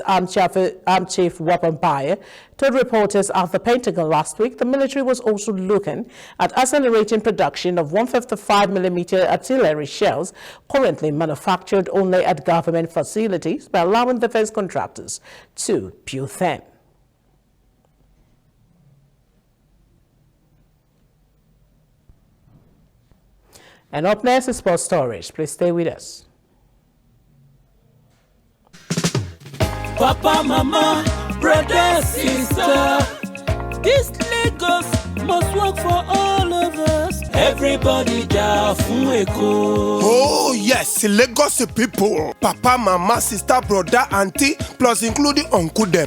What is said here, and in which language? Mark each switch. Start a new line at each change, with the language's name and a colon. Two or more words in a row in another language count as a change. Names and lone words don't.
English: Armed Chief Weapon Buyer, told reporters at the Pentagon last week the military was also looking at accelerating production of 155mm artillery shells currently manufactured only at government facilities by allowing defense contractors to build them. And up next is sports stories. Please stay with us. Papa, mama, brother, sister, this Lagos must work for all of us.
Yoruba: Everybody ja fun Eko.
English: Oh yes, Lagos people, papa, mama, sister, brother, auntie, plus including uncle them.